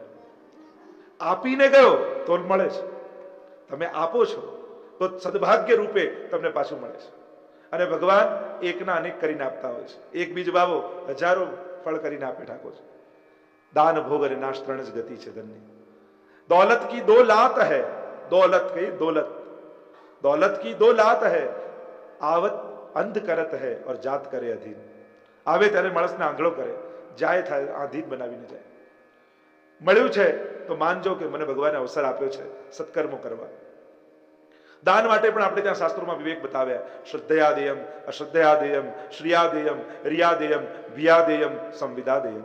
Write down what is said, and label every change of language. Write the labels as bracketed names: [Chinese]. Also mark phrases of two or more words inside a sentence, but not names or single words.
[Gujarati] આપીને ગયો તો મળે છે. તમે આપો છો તો સદભાગ્ય રૂપે તમને પાછું મળે છે. અને ભગવાન એકના અનેક કરીને આપતા હોય છે. એક બીજ વાવો, હજારો ફળ કરીને આપે ઠાકોર છે. દાન, ભોગ અને નાશ 3 જ ગતિ છે ધનની. [Hindi] दौलत की 2 लात है, दौलत कही दौलत, दौलत की 2 लात है, आवत अंध करत है और जात करे अधीन. [Gujarati] આવે ત્યારે માણસને આંધળો કરે, જાય થાય આધીન બનાવીને જાય. મળ્યું છે તો માનજો કે મને ભગવાને અવસર આપ્યો છે સત્કર્મો કરવા. દાન માટે પણ આપણે ત્યાં શાસ્ત્રોમાં વિવેક બતાવ્યા. [Sanskrit] श्रद्धयादेयम, अश्रद्धयादेयम, श्रियादेयम, रियादेयम, वियादेयम, संविदादेयम.